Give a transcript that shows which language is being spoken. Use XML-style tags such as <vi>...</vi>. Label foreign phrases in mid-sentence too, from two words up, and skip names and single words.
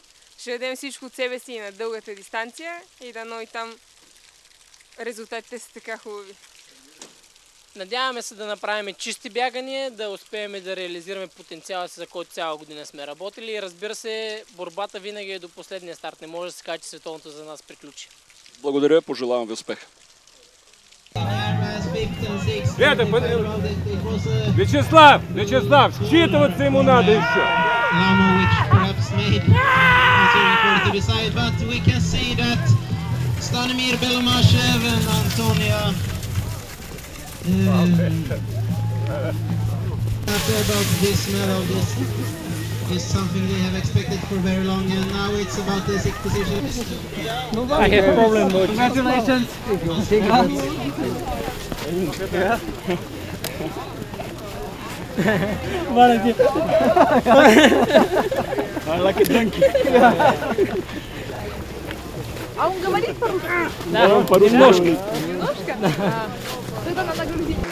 <bg>Ще дадем всичко от себе си и на дългата дистанция и дано и там резултатите са така хубави. Надяваме се да направим чисти бягания, да успеем да реализираме потенциала си, за който цяла година сме работили. И разбира се, борбата винаги е до последния старт. Не може да се каже, че световното за нас приключи. Благодаря, пожелавам ви успех.</bg> <ru>Вячеслав, считываться ему надо еще.</ru> <en>Stanimir Belomășev and Antonia happy about this medal. This is something they have expected for very long, and now it's about the sixth position. I have problem, but Congratulations. I like a donkey.</en> <ru>А он говорит по-русски? Да, по-русски. Немножко? Тогда надо грузить.</ru>